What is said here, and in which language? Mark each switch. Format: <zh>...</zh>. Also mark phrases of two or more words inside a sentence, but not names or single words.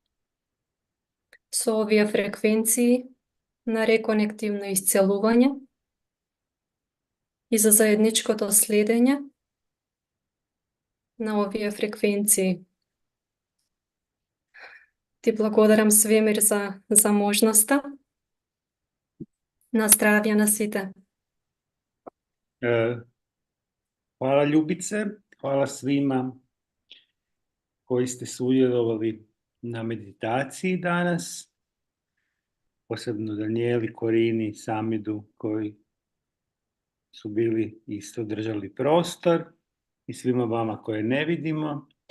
<mk>со овие фреквенции на реконективно исцелување и за заедничкото следење на овие фреквенции. Ти благодарам свемир за можноста. На здравје на сите.</mk> <hr>Hvala Ljubice, hvala svima koji ste sudjelovali na meditaciji danas, posebno Danijeli, Korini, Samidu koji su bili isto držali prostor i svima vama koje ne vidimo.</hr>